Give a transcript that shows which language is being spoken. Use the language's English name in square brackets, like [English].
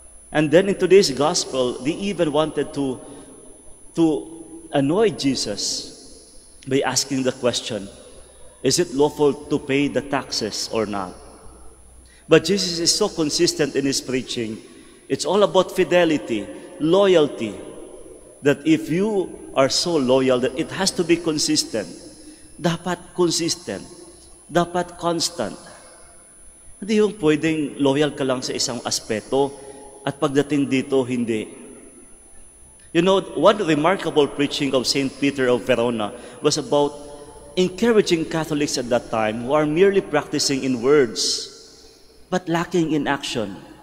[English] And then in today's gospel, they even wanted to annoy Jesus by asking the question, is it lawful to pay the taxes or not? But Jesus is so consistent in his preaching. It's all about fidelity, loyalty, that if you are so loyal that it has to be consistent, [Filipino] dapat consistent, dapat constant. Hindi yung pwedeng loyal ka lang sa isang aspeto at pagdating dito, hindi. [English] You know, one remarkable preaching of St. Peter of Verona was about encouraging Catholics at that time who are merely practicing in words but lacking in action.